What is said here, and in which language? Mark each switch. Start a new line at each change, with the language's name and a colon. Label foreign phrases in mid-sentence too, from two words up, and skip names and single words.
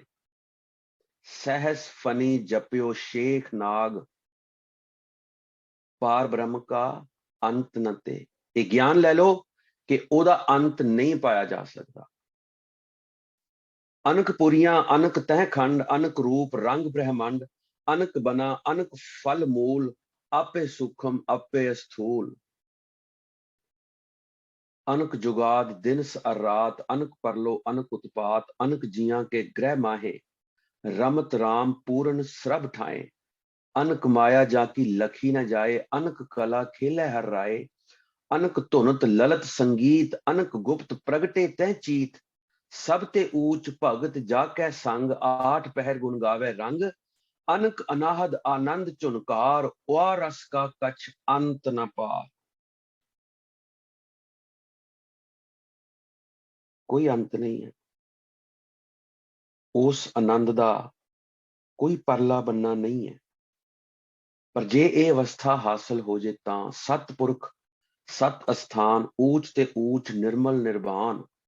Punjabi: ਸਹਿਸ ਫਨੀ ਜਪਿਓ ਸ਼ੇਖ ਨਾਗ, ਪਾਰ ਬ੍ਰਹਮ ਕਾ ਅੰਤ ਨ ਤੇ। ਇਹ ਗਿਆਨ ਲੈ ਲਓ ਕਿ ਉਹਦਾ ਅੰਤ ਨਹੀਂ ਪਾਇਆ ਜਾ ਸਕਦਾ। ਅਨਕ ਪੁਰੀਆਂ ਅਨਕ ਤਹਿ ਖੰਡ, ਅਨਕ ਰੂਪ ਰੰਗ ਬ੍ਰਹਮੰਡ। ਅਨਕ ਬਨਾ ਅਨਕ ਫਲ ਮੂਲ, ਆਪੇ ਸੂਖਮ ਆਪੇ ਸਥੂਲ।
Hindi: अनक जुगाद दिनस अर रात, अनक परलो अनक उत्पात। अनक जियां के ग्रह माहे, रमत राम पूरन सरब ठाए। अनक माया जाकी लखी न जाए, अनक कला खेले हर राय। अनक धुनत ललत संगीत, अनक गुप्त प्रगटे तह चीत। सब ते ऊच भगत जाकै संग, आठ पहर गुण गावे रंग। अनक अनाहद आनंद चुनकार, ओआ रस का कछ अंत न पार। कोई अंत नहीं है उस आनंद का, कोई परला बनना नहीं है। पर जे ये अवस्था हासिल हो जाए तो सतपुरख सत अस्थान, ऊच ते ऊच निर्मल निर्वाण।